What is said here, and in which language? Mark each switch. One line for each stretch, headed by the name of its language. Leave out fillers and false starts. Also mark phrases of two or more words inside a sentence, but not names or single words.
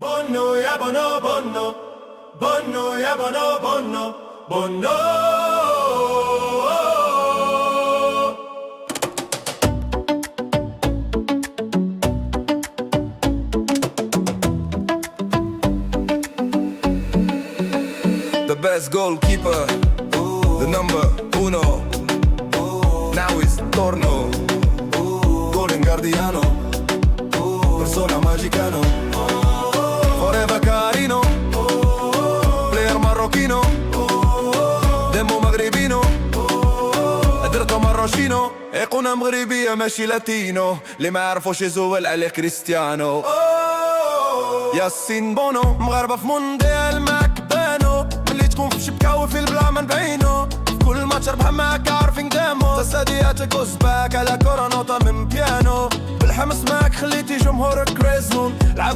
Arabic: بونو يا بونو بونو، بونو يا بونو بونو بونو.
English: The best goalkeeper, the number uno. Now is
Italian: Torno, golden guardiano, persona magicano, forever carino, player marocchino, demo maghribino,
Arabic: قدرته مروشينو، ايقونة مغربية ماشي لاتينو، اللي ما عرفوش يزول عليه كريستيانو. ياسين بونو مغاربة في مونديال معاك بانو، ملي تكون في شبكة وفي البلا ما نبينو، كل ماتش ربح معاك عارفين دامو، تسادياتك وسباك على كورة نوطة من بيانو، بالحمس معاك خليتي جمهورك كريزون.